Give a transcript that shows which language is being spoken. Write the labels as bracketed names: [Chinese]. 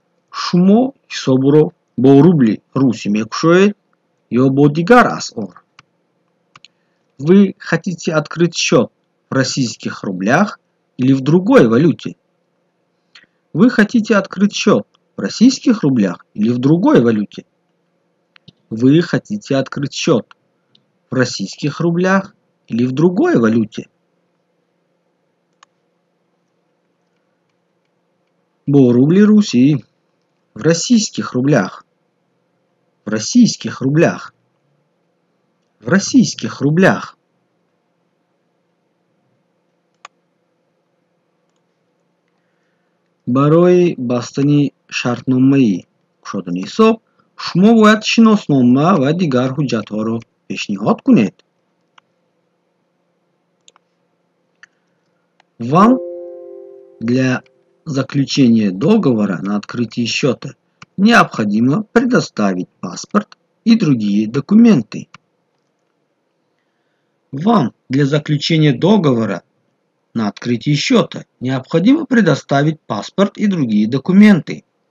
[Tajik] Шумо ҳисобро бо рубли русӣ мекушоед ё бо дигар асъор? [Russian] Вы хотите открыть счет в российских рублях или в другой валюте? Вы хотите открыть счет в российских рублях или в другой валюте? Вы хотите открыть счет в российских рублях или в другой валюте? [Tajik] Бо рубли Руси. [Russian] В российских рублях. В российских рублях. В российских рублях. [Tajik] барои бастани шартномаи кушодани ҳисоб шумо бояд шиноснома ва дигар ҳуҷҷатҳоро пешниҳод кунед. [Russian] Вам для заключения договора на открытие счета необходимо предоставить паспорт и другие документы. Вам для заключения договора на открытие счета необходимо предоставить паспорт и другие документы.